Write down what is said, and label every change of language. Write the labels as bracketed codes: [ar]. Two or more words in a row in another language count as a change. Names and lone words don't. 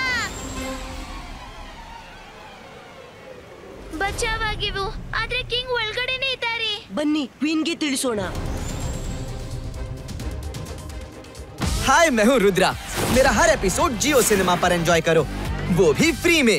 [kn] ಬಚಾವಾಗಿವು, ಆದ್ರೆ ಕಿಂಗ್ ಒಳಗಡೆನೆ ಇದ್ದಾರೆ. ಬನ್ನಿ ಕ್ವೀನ್ಗೆ ತಿಳಿಸೋಣ. [hi] हाय, मैं हूँ रुद्रा। मेरा हर एपिसोड जियो सिनेमा पर एंजॉय करो, वो भी फ्री में।